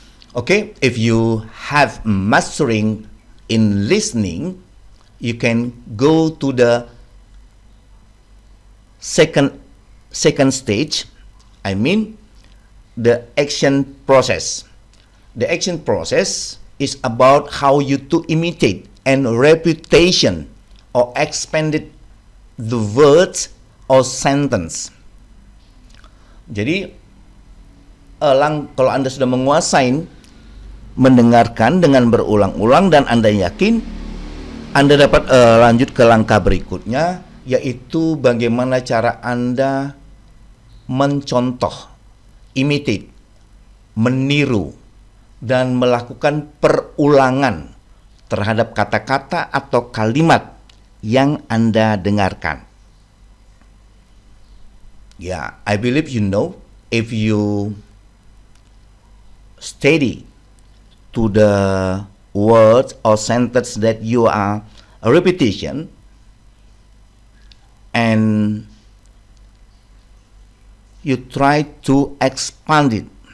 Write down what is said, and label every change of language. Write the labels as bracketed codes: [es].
[en] Okay, if you have mastering in listening, you can go to the second stage. I mean the action process. The action process is about how you to imitate and repetition or expanded the words or sentence. [id] Jadi kalau Anda sudah menguasai mendengarkan dengan berulang-ulang dan Anda yakin, Anda dapat lanjut ke langkah berikutnya, yaitu bagaimana cara Anda mencontoh, imitate, meniru, dan melakukan perulangan terhadap kata-kata atau kalimat yang Anda dengarkan. [en] Yeah, I believe you know, if you steady to the words or sentence that you are a repetition, and you try to expand it.